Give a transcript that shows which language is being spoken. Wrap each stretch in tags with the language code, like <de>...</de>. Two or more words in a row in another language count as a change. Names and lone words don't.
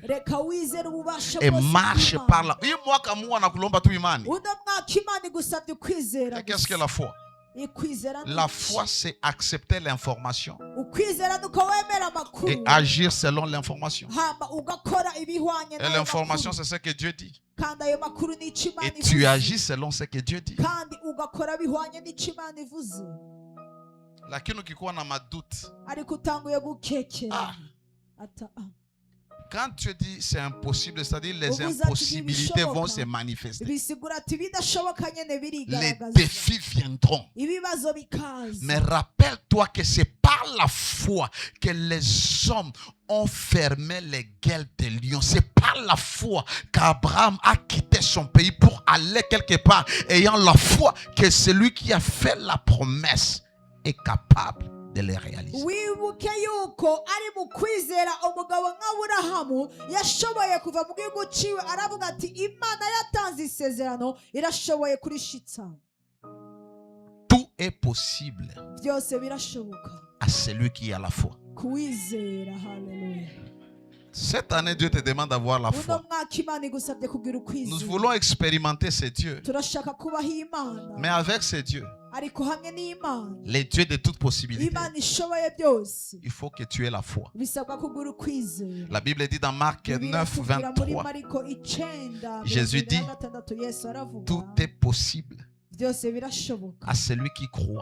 <fr>Et marche par la foi. Qu'est-ce que la foi? La foi, c'est accepter l'information et agir selon l'information. Et l'information, c'est ce que Dieu dit. Et tu agis selon ce que Dieu dit.</fr> <sw>Lakini ukikuwa na madoute,</sw> <fr>quand tu dis c'est impossible, c'est-à-dire les impossibilités vont se manifester. Les défis viendront. Mais rappelle-toi que c'est par la foi que les hommes ont fermé les gueules des lions. C'est par la foi qu'Abraham a quitté son pays pour aller quelque part, ayant la foi que celui qui a fait la promesse est capable de les réaliser.</fr> <rn>Wibuke yuko ari mu kwizera umugabo nk'Aburahamu yashoboye kuva mu gihugu ciwe aravuga ati Imana yatanze isezerano irashoboye kurishitsa.</rn> <fr>Tout est possible</fr> <rn>Byose birashoboka</rn> <fr>à celui qui a la foi.</fr> <rn>Kwizera. Haleluya.</rn> <fr>Cette année, Dieu te demande d'avoir la foi. Nous voulons expérimenter ces dieux. Mais avec ces dieux, les dieux de toutes possibilités, il faut que tu aies la foi. La Bible dit dans Marc 9, 23, Jésus dit, tout est possible à celui qui croit.</fr>